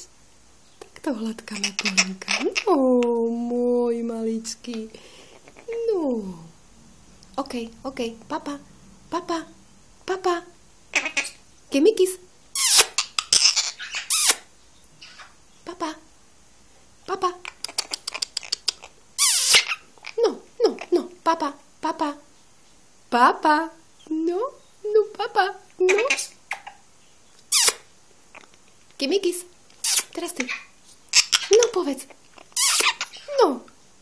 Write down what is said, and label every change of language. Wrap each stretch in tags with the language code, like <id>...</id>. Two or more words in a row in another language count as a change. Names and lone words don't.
<sk>Takto hladkáme Polinka. No, môj maličký. No. OK. Papa. Kimikis. Papa. No, papa. Papa. No, papa. No. Kimikis. Teraz ty. No, povedz. No.</sk>